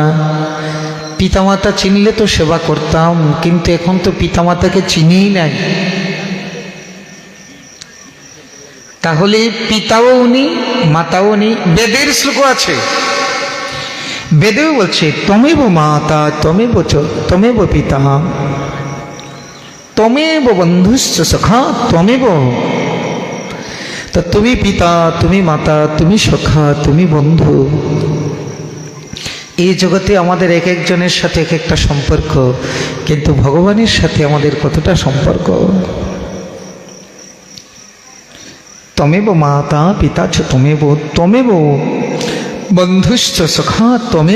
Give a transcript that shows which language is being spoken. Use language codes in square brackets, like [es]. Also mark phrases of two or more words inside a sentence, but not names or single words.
[bn] পিতামাতা চিনলে তো সেবা করতাম, কিন্তু এখন তো পিতামাতাকে চিনিই নাই। তাহলে পিতাও উনি, মাতাও উনি। বেদের শ্লোক আছে, বেদেও বলছে [sa] তমেব মাতা তমেব পিতা তমেব বন্ধুশ্চ সখা তমেব। [bn] তা তুমি পিতা, তুমি মাতা, তুমি সখা, তুমি বন্ধু। এই জগতে আমাদের এক একজনের সাথে এক একটা সম্পর্ক, কিন্তু ভগবানের সাথে আমাদের কতটা সম্পর্ক? [sa] তমেব মাতা পিতা চ তমেব বন্ধুশ্চ সখা তমেব।